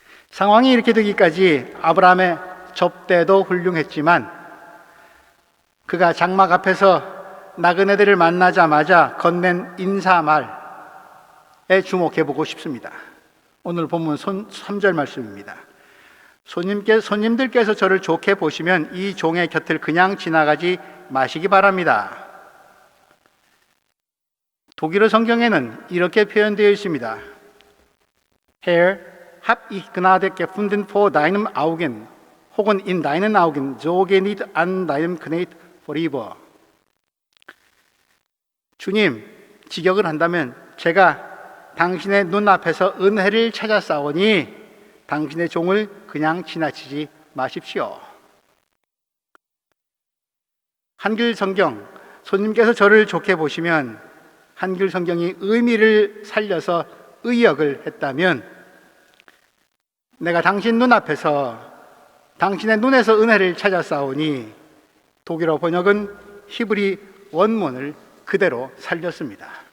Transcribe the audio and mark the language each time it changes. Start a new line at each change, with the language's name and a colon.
Korean: 상황이 이렇게 되기까지 아브라함의 접대도 훌륭했지만 그가 장막 앞에서 나그네들을 만나자마자 건넨 인사말에 주목해보고 싶습니다. 오늘 본문 3절 말씀입니다. 손님들께서 저를 좋게 보시면 이 종의 곁을 그냥 지나가지 마시기 바랍니다. 독일어 성경에는 이렇게 표현되어 있습니다.
German: Herr, hab ich Gnade gefunden vor deinem Augen, 혹은 in deinen Augen, so geh nicht an deinem Knecht vorüber.
Korean: 주님, 직역을 한다면 제가 당신의 눈앞에서 은혜를 찾았사오니 당신의 종을 그냥 지나치지 마십시오. 한글 성경, 손님께서 저를 좋게 보시면 한글 성경이 의미를 살려서 의역을 했다면 내가 당신 눈앞에서 당신의 눈에서 은혜를 찾았사오니 독일어 번역은 히브리 원문을 그대로 살렸습니다.